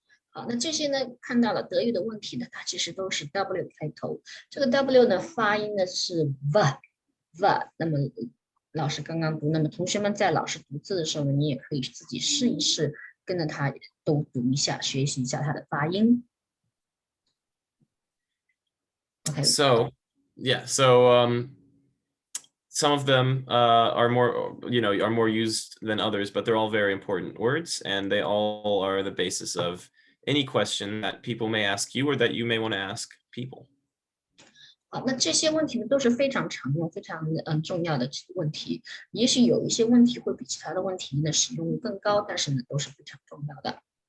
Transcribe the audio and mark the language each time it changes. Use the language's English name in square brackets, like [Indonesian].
[Chinese] 好，那这些呢，看到了德语的问题呢，它其实都是 W 开头。这个 W 呢，发音呢是 v。那么老师刚刚读，那么同学们在老师读字的时候呢，你也可以自己试一试，跟着他都读一下，学习一下它的发音。 [English] OK， So yeah, so some of them are more, are more used than others, but they're all very important words, and they all are the basis of any question that people may ask you or that you may want to ask people. [Chinese] 好，那这些问题呢都是非常常用、非常重要的问题。也许有一些问题会比其他的问题呢使用率更高，但是呢都是非常重要的。